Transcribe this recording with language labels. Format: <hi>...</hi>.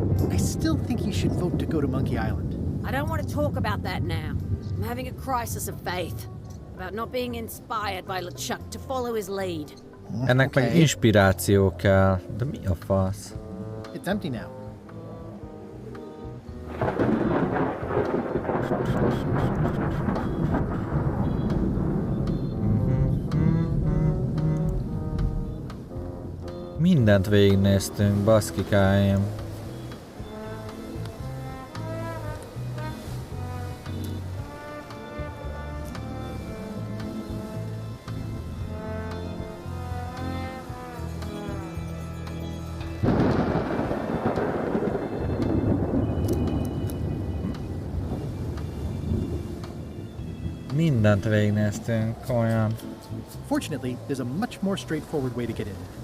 <en>I still think you should vote to go to Monkey Island. I don't want to talk about that now. I'm having a crisis of faith. About not being inspired by LeChuck to follow his lead.</en> <hu>Ennek meg inspiráció kell. De mi a fasz?</hu> <en>It's empty now.</en> <hu>Mindent végignéztünk, baszkikáim. Mindent végignéztünk, komolyan.</hu> <en>Fortunately, there's a much more straightforward way to get in.</en>